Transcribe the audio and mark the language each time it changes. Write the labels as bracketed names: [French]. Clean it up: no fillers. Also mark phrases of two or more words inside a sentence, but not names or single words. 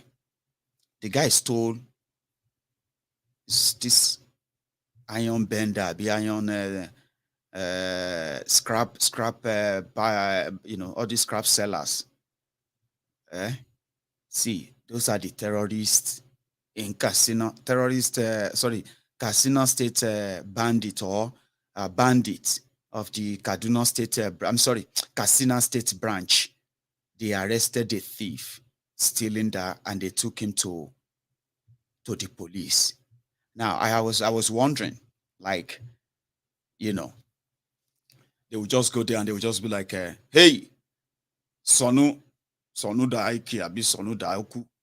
[English] The guy stole this iron bender, the iron scrap all these scrap sellers. See, those are the terrorists in Katsina, Katsina State bandit or bandit of the Kaduna State, Katsina State branch. They arrested a thief stealing that, and they took him to the police. Now, I was wondering, like, you know, they would just go there and they would just be like, hey, [Hausa] Sonu da Aiki, Abi Sonu da Oku.